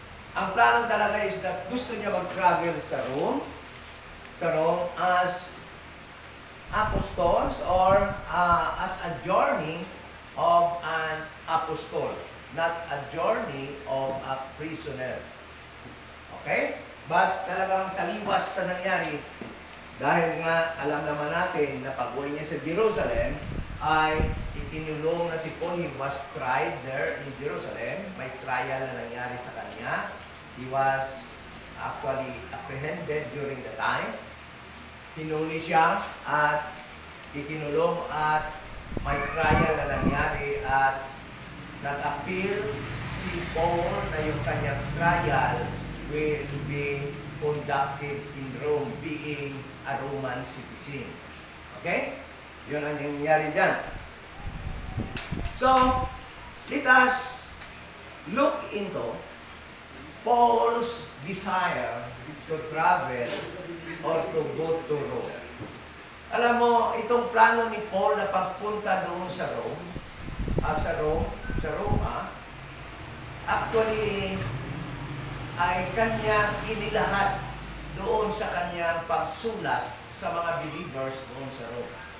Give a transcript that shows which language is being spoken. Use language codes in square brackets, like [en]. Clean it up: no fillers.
[tl] Ang plano talaga [en] is that [tl] gusto niya mag-travel sa [en] Rome as apostles or as a journey of an apostle, not a journey of a prisoner. Okay? [tl] But talagang taliwas sa nangyari dahil nga alam naman natin na pag-uwi niya sa Jerusalem ay ikinulong na si Paul. [en] He was tried there in Jerusalem. [tl] May trial na nangyari sa kanya. [en] He was actually apprehended during the time. [tl] Hinuli siya at ikinulong at may trial na nangyari at nag-appeal si Paul na yung kanyang trial [en] will be conducted in Rome, being a Roman citizen. [tl] Okay? Yun ang nangyari dyan. [en] So, let us look into Paul's desire to travel or to go to Rome. [tl] Alam mo, itong plano ni Paul na pagpunta doon sa Roma, actually, ay kanyang inilahat doon sa kanyang pagsulat sa mga believers doon sa Rome.